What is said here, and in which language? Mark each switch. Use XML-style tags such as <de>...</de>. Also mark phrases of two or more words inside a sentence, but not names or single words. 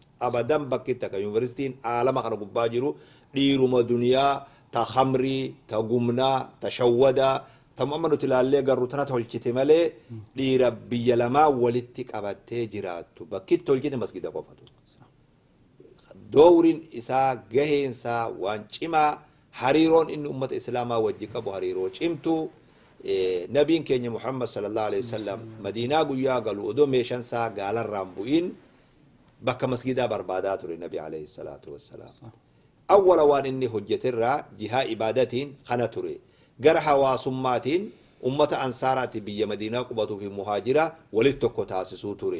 <om>Abadan bakkitti akka yuunivarsiitiin aalama kana gubbaa jiru dhiiruma duniyaa ta khamrii, ta gumnaa, ta shawwadaa, ta amma nuti ilaallee garuu tana tolchite malee dhiira biyya lamaa walitti qabattee jiraattu bakkitti tolchite masgida qofatu. Dowriin isaa gaheensaa waan cimaa hariiroon inni ummata islaamaa wajji qabu hariiroo cimtuu. Nabiin keenya Muhammad</om> <ar>صلى الله عليه وسلم</ar> <om>Madiinaa guyyaa galu odoo meeshaan isaa gaalarraan bu'iin bakka masgidaa barbaadaa ture Nabi</om> <ar>عليه الصلاة والسلام.</ar> <om>Awwala waan inni hojjeterraa jihaa ibaadatiin kana ture. Gara hawaasummaatiin ummata ansaaraatti biyya Madiinaa qubatuu fi muhaajira walitti tokko taasisuu ture.</om>